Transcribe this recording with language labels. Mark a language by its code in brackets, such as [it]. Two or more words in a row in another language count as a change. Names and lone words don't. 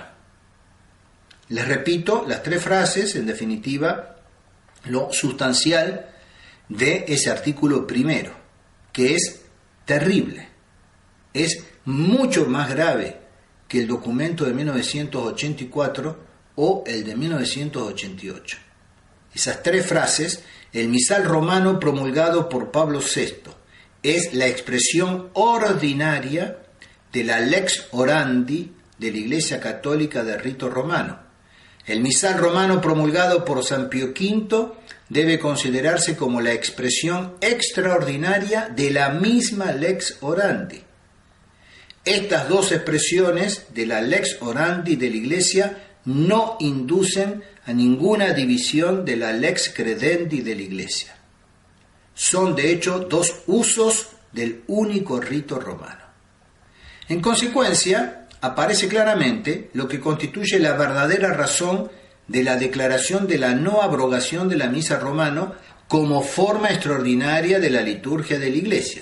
[es] Les repito las tres frases, en definitiva, lo sustancial de ese artículo primero, que es terrible, es mucho más grave que el documento de 1984 o el de 1988. Esas tres frases: el misal romano promulgado por Pablo VI es la expresión ordinaria de la [la] lex orandi [es] de la Iglesia Católica del rito romano. El misal romano promulgado por San Pío V debe considerarse como la expresión extraordinaria de la misma [la] lex orandi. [es] Estas dos expresiones de la [la] lex orandi [es] de la Iglesia no inducen a ninguna división de la [la] lex credendi [es] de la Iglesia. Son de hecho dos usos del único rito romano. En consecuencia, aparece claramente lo que constituye la verdadera razón de la declaración de la no abrogación de la misa romana como forma extraordinaria de la liturgia de la Iglesia.